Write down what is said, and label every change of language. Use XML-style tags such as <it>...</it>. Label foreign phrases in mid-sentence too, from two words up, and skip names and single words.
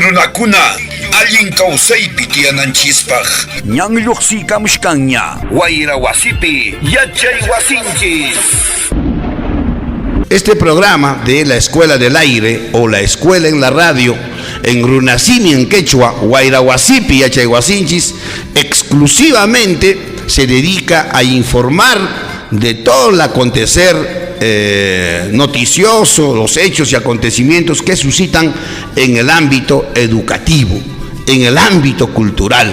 <qu>Runakuna allin kawsaypi tiyananchispaj ñanlluqsiykamushkanña wayra wasipi yachay wasinchis.</qu> <es>Este programa de la Escuela del Aire o la Escuela en la Radio en Runasimi en quechua, Guairahuasipi y Achayhuasinchis, exclusivamente se dedica a informar de todo el acontecer noticioso, los hechos y acontecimientos que suscitan en el ámbito educativo, en el ámbito cultural.</es>